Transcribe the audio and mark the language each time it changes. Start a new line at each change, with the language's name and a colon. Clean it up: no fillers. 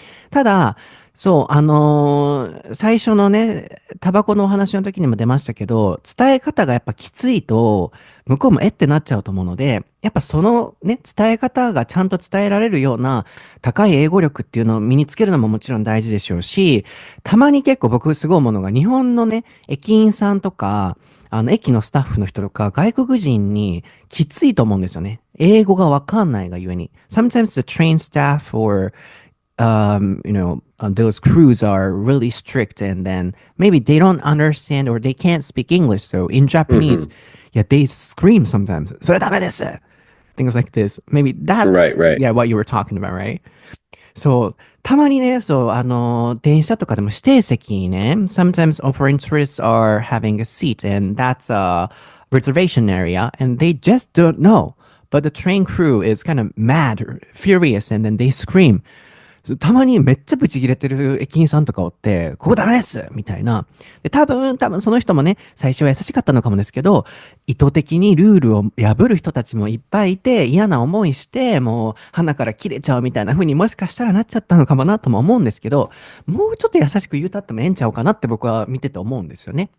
Japanese: ただ、そう、最初のね、タバコのお話の時にも出ましたけど、伝え方がやっぱきついと、向こうもってなっちゃうと思うので、やっぱそのね、伝え方がちゃんと伝えられるような高い英語力っていうのを身につけるのももちろん大事でしょうし、たまに結構僕すごい思うのが、日本のね、駅員さんとか、駅のスタッフの人とか、外国人にきついと思うんですよね。英語がわかんないがゆえに。
English: Sometimes the train staff or those crews are really strict and then maybe they don't understand or they can't speak English. So in Japanese, they scream sometimes.
Japanese: それダメです
English: Things like this. Maybe that's, right. what you were talking about, right?
Japanese: そう、たまにね、そう、電車とかでも指定席にね、
English: sometimes foreign tourists are having a seat and that's a reservation area and they just don't know. But the train crew is kind of mad or furious and then they scream.
Japanese: たまにめっちゃブチ切れてる駅員さんとかおって、ここダメですみたいな。で、多分その人もね、最初は優しかったのかもですけど、意図的にルールを破る人たちもいっぱいいて、嫌な思いして、もう鼻から切れちゃうみたいな風にもしかしたらなっちゃったのかもなとも思うんですけど、もうちょっと優しく言うたってもええんちゃうかなって僕は見てて思うんですよね。